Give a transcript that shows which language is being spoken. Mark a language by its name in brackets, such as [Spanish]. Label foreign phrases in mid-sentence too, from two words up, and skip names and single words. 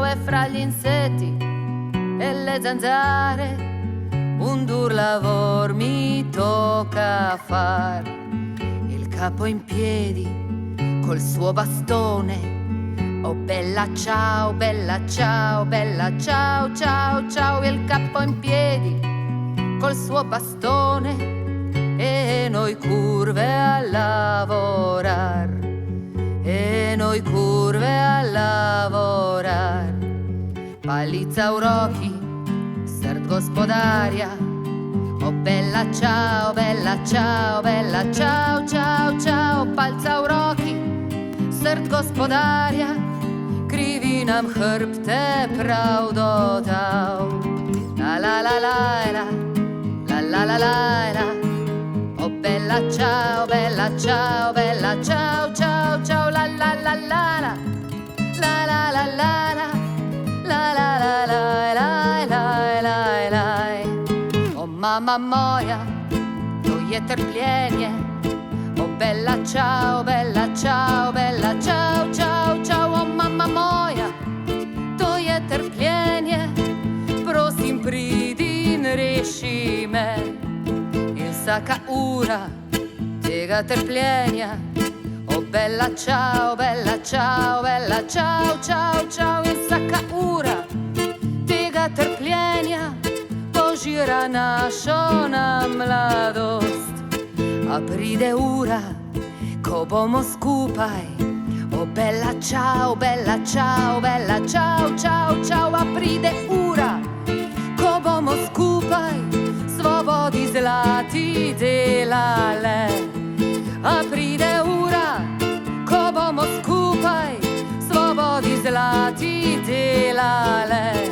[Italian] E fra gli insetti e le zanzare un dur lavor mi tocca far, il capo in piedi col suo bastone, oh bella ciao, bella ciao, bella ciao, ciao, ciao. Il capo in piedi col suo bastone e noi curve a lavorar, e noi curve a lavorar. [Slovenian] Palica uroki, srd gospodarja, [Italian] oh bella ciao, bella ciao, bella ciao, ciao, ciao. [Slovenian] Palca v roki, srd gospodarja, krivi nam hrbte prav dotal. La la la la la, la la la la la, [Italian] oh bella ciao, bella ciao, bella ciao, ciao, ciao. La la la la la, la la la la la, la la la la la. [Slovenian] Mama moja, to je trpljenje, [Italian] o bella ciao, bella ciao, bella ciao, ciao, ciao. [Slovenian] O mama moja, to je trpljenje, prosim pridi in reši me. In vsaka ura tega trpljenja, [Italian] o bella ciao, bella ciao, bella ciao, ciao, ciao. [Slovenian] In vsaka ura tega trpljenja požira našo na mladost. A pride ura, ko bomo skupaj, [Italian] o bella ciao, bella ciao, bella ciao, ciao, ciao. [Slovenian] A pride ura, ko bomo skupaj, svobodi zlati delale. A pride ura, ko bomo skupaj, svobodi zlati delale.